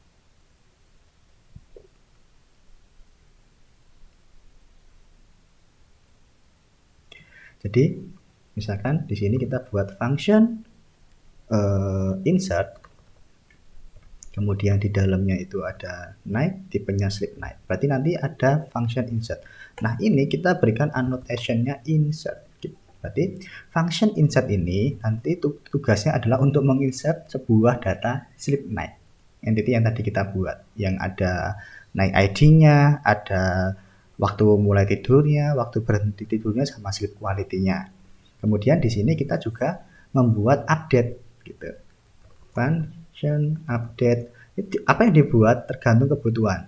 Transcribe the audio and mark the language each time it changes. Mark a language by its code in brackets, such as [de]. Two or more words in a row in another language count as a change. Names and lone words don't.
[id] Jadi, misalkan di sini kita buat [en] function insert, [id] kemudian di dalamnya itu ada night, tipenya [en] sleep night. [id] Berarti nanti ada [en] function insert. [id] Nah, ini kita berikan annotation-nya insert. Berarti [en] function insert [id] ini nanti tugasnya adalah untuk menginsert sebuah data [en] sleep night. [id] Entity yang tadi kita buat, yang ada night ID-nya, ada waktu mulai tidurnya, waktu berhenti tidurnya, sama [en] sleep quality-nya. [id] Kemudian di sini kita juga membuat update gitu. [en] Function update. [id] Apa yang dibuat tergantung kebutuhan.